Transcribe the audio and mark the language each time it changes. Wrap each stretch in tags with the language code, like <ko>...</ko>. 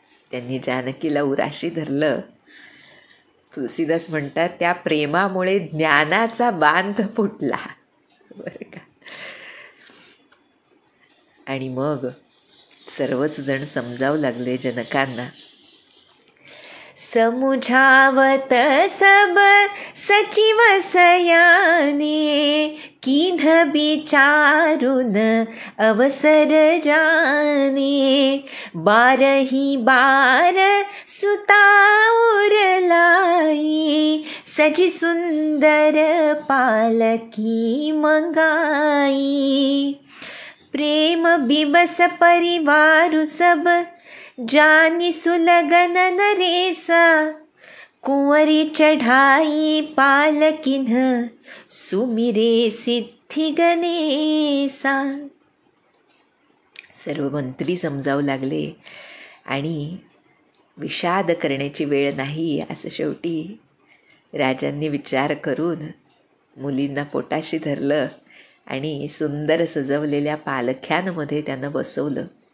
<mr>त्यांनी जानकीला उराशी धरलं. तुलसीदास म्हणतात, त्या प्रेमामुळे ज्ञानाचा बांध फुटला. बरं का. आणि मग सर्वच जण समजावू लागले जनकांना,</mr> <awa>समुझावत सब सचिव सयाने, कीध विचारुन अवसर जाने। 12 बार सुता उरलाई, सजी सुंदर पालकी मंगाई। प्रेम बिबस परिवारु सब, जानी सुलगन नरेसा। कुंवरी चढ़ाई पालकिन, सुमिरे सिद्धी गणेशा।</awa> <mr>सर्व मंत्री समजावू लागले आणि विषाद करण्याची वेळ नाही असं शेवटी राजांनी विचार करून मुलींना पोटाशी धरलं आणि सुंदर सजवलेल्या पालख्यांमध्ये त्यांना बसवलं.</mr>